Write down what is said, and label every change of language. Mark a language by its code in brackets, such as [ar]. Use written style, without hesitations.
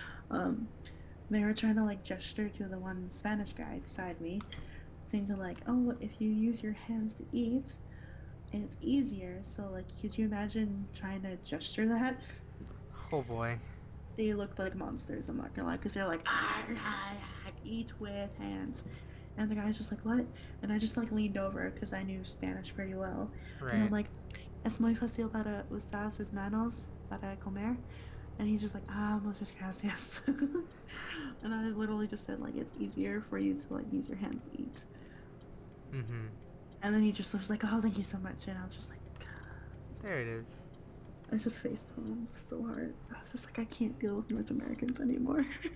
[en] They were trying to like gesture to the one Spanish guy beside me, saying to like, oh, if you use your hands to eat, it's easier. So like, could you imagine trying to gesture that? Oh boy. They looked like monsters, I'm not gonna lie, because they're like, eat with hands. And the guy's just like, what? And I just like leaned over because I knew Spanish pretty well. Right. And I'm like, [es] es muy fácil para usar sus manos para comer. [en] And he's just like, [es] muchas gracias. [en] And I literally just said, like, it's easier for you to like use your hands to eat. And then he just was like, oh, thank you so much. And I was just like, there it is. I just facepalmed so hard. I was just like, I can't deal with North Americans anymore.